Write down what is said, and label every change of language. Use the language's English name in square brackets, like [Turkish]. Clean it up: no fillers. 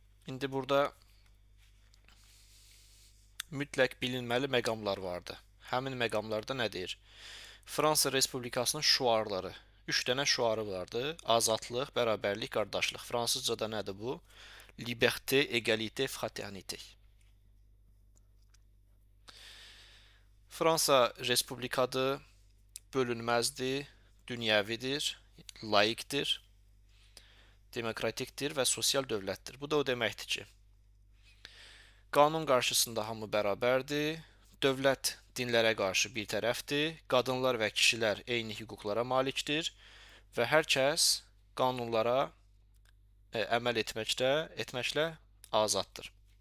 [Azerbaijani] İndi burada mütləq bilinməli məqamlar vardı. Həmin məqamlarda nə deyir? Fransa Respublikasının şüarları 3 dənə şüarı vardı. Azadlıq, bərabərlik, qardaşlıq. Fransızcada nədir bu? [French] Liberté, égalité, fraternité. [Azerbaijani] Fransa respublikadır, bölünməzdir, dünyəvidir, layiqdir, demokratikdir və sosial dövlətdir. Bu da o deməkdir ki, qanun qarşısında hamı bərabərdir, dövlət dinlərə qarşı bir tərəfdir, qadınlar və kişilər eyni hüquqlara malikdir və hər kəs qanunlara əməl etməklə azaddır.